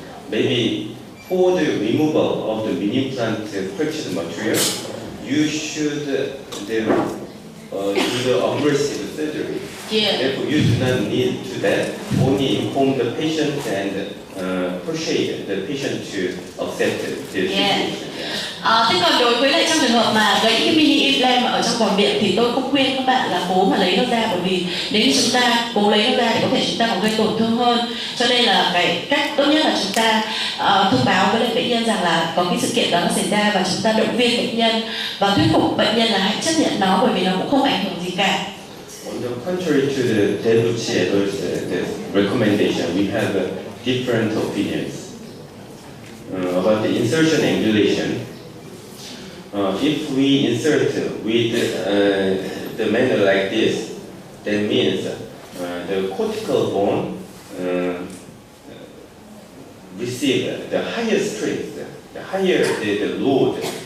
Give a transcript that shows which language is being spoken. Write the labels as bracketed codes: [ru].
[en] Maybe for the removal of the mini implant fractured material, you should do the aggressive surgery. Yeah. Therefore, you do not need to that. Only inform the patient and persuade the patient to accept the situation. [vi] Thế còn đối với lại trong trường hợp mà gãy cái mini implant mà ở trong vòi miệng thì tôi không khuyên các bạn là cố mà lấy nó ra, bởi vì nếu như chúng ta cố lấy nó ra thì có thể chúng ta còn gây tổn thương hơn. Cho nên là cái cách tốt nhất là chúng ta thông báo với lại bệnh nhân rằng là có cái sự kiện đó nó xảy ra, và chúng ta động viên bệnh nhân và thuyết phục bệnh nhân là hãy chấp nhận nó, bởi vì nó cũng không ảnh hưởng gì cả. [en] On the contrary to the Debuchy the recommendation, we have different opinions about the insertion angulation. If we insert with the manner like this, that means the cortical bone receive the higher strength, the higher the load.